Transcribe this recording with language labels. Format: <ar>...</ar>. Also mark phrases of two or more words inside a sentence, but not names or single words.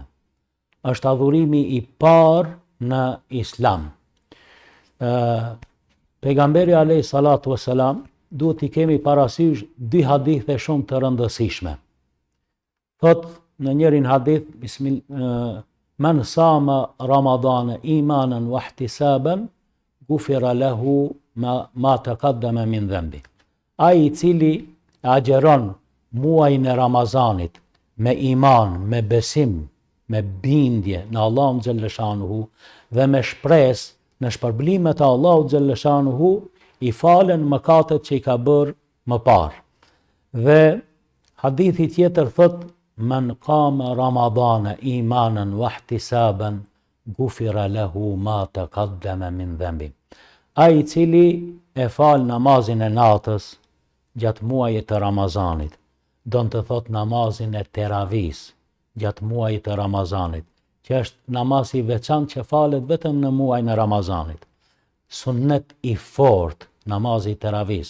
<sq>Është adhurimi i parë në Islam. Pejgamberi</sq> <ar>عليه الصلاة والسلام,</ar> <sq>duhet i kemi parasysh dy hadithe shumë të rëndësishme. Thot në njërin hadith,</sq> <ar>من صام رمضان إيمانا واحتسابا غفر له ما تقدم من ذنبه.</ar> <sq>Ai i cili agjeron muajin e Ramazanit me iman, me besim, me bindje në Allahun xhalleshanuhu dhe me shpresë në shpërblimet e Allahut xhalleshanuhu, i falen mëkatet që i ka bërë më parë. Dhe hadithi tjetër thot</sq> <ar>من قام رمضان إيمانا واحتسابا غفر له ما تقدم من ذنبه.</ar> <sq>Ai i cili e fal namazin e natës gjatë muajit të Ramazanit, do të thot namazin e teravis gjatë muajit të Ramazanit, që është namaz i veçantë që falet vetëm në muajin e Ramazanit. Sunnet i fortë, namazi i teravis.</sq>